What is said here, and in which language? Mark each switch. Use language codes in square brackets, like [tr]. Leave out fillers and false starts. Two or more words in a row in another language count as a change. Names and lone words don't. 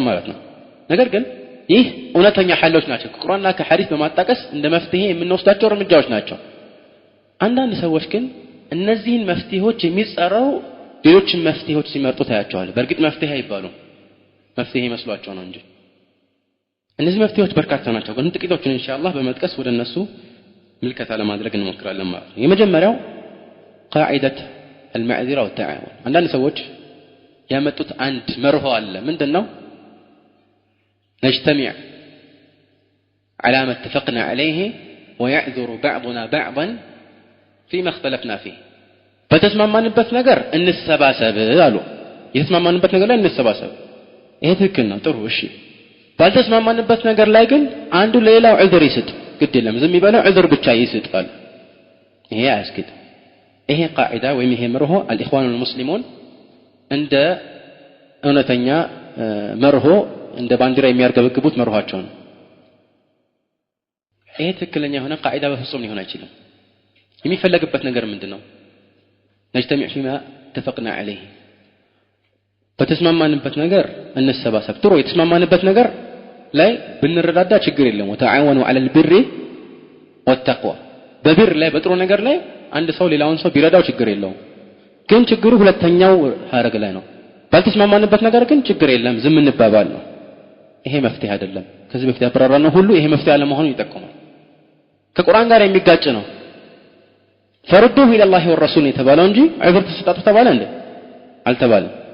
[am] ማለት ነው ነገር ግን ይህ እውነተኛ ሐሎች ናቸው ከቁርአንና ከሐዲስ በማጣቀስ እንደ መፍትሄ የምንወስዳቸው እርምጃዎች ናቸው አንዳንድ ሰዎች ግን እነዚህን መፍትሄዎች የሚጸራው ሌሎችን መፍትሄዎች ሲመርጡ ታያቸዋል በእርግጥ መፍትሄ አይባሉም መፍትሄ መስሏቸው ነው እንጂ እነዚህ መፍትሄዎች በርካታ ናቸው ግን ጥቂቶችን ኢንሻአላህ በመጥቀስ ወደ እነሱ ምልከታ ለማድረግ እንሞክራለን ማለት ነው የመጀመሪያው [ar] قاعده المعذره والتعاون [am] አንዳንድ ሰዎች ያመጡት አንድ መርሆ አለ ምንድነው [ar] نجتمع على ما اتفقنا عليه ويعذر بعضنا بعضا فيما اختلفنا فيه [am] በተስማማንበት ነገር እንሰባሰብ አሉ የተስማማንበት ነገር ላይ እንሰባሰብ ይሄ ትክክል ነው ጥሩ እሺ ባልተስማማንበት ነገር ላይ ግን አንዱ ለሌላው ዑذር ይስጥ ግድ የለም ዝም ይበለው ዑذር ብቻ ይስጣል ይሄ አያስኬድ ይሄ ቃዒዳ ወይም ይሄ መርሆ [ar] الإخوان المسلمون [am] እንደ እውነተኛ መርሆ እንደ ባንዲራ የሚያርገበግቡት መርሆአቸው ነው ይሄ ትክክለኛ የሆነ ቃዒዳ በፍጹም ሊሆን አይችልም የሚፈለግበት ነገር ምንድነው [ar] نجتمع فيما اتفقنا عليه [am] በተስማማንበት ነገር እንሰባሰብ ጥሩ የተስማማንበት ነገር ላይ ብንረዳዳ ችግር የለም [ar] وتعاونوا على البر والتقوى [am] በብር ላይ በጥሩ ነገር ላይ አንድ ሰው ሌላውን ሰው ቢረዳው ችግር የለውም ግን ችግሩ ሁለተኛው ሐረግ ላይ ነው ባልተስማማንበት ነገር ግን ችግር የለም ዝም እንባባል ነው ይሄ መፍትሄ አይደለም ከዚህ በፊት ያብራራነው ሁሉ ይሄ መፍትሄ አለ መሆኑን ይጠቁማል ከቁርአን ጋር የሚጋጭ ነው [ar] فردوه إلى الله والرسول [am] የተባለው እንጂ ዑዝር ተሰጣጡ ተባለ እንዴ አልተባለም